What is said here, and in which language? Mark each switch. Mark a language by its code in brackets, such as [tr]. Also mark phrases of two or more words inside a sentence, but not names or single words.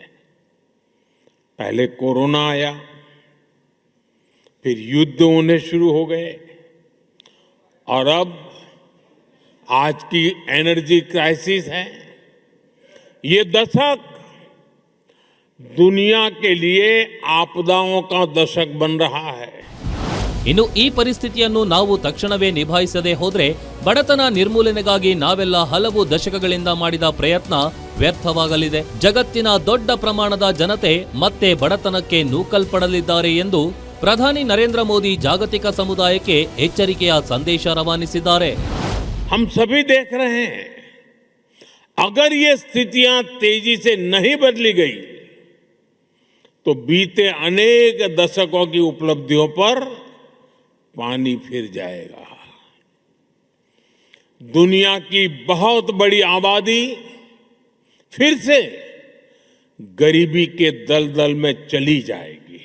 [hi] पहले कोरोना आया, फिर युद्ध होने शुरू हो गए और अब आज की [en] energy crisis [hi] है. ये दशक दुनिया के लिए आपदाओं का दशक बन रहा है. [kn] ಇನ್ನು ಈ ಪರಿಸ್ಥಿತಿಯನ್ನು ನಾವು ತಕ್ಷಣವೇ ನಿಭಾಯಿಸದೆ ಹೋದ್ರೆ ಬಡತನ ನಿರ್ಮೂಲನೆಗಾಗಿ ನಾವೆಲ್ಲ ಹಲವು ದಶಕಗಳಿಂದ ಮಾಡಿದ ಪ್ರಯತ್ನ ವ್ಯರ್ಥವಾಗಲಿದೆ. ಜಗತ್ತಿನ ದೊಡ್ಡ ಪ್ರಮಾಣದ ಜನತೆ ಮತ್ತೆ ಬಡತನಕ್ಕೆ ನೂಕಲ್ಪಡಲಿದ್ದಾರೆ ಎಂದು ಪ್ರಧಾನಿ ನರೇಂದ್ರ ಮೋದಿ ಜಾಗತಿಕ ಸಮುದಾಯಕ್ಕೆ ಎಚ್ಚರಿಕೆಯ ಸಂದೇಶ ರವಾನಿಸಿದ್ದಾರೆ. [hi] हम सभी देख रहे हैं, अगर ये स्थितियां तेजी से नहीं बदली गई तो बीते अनेक दशकों की उपलब्धियों पर पानी फिर जाएगा. दुनिया की बहुत बड़ी आबादी फिर से गरीबी के दलदल में चली जाएगी.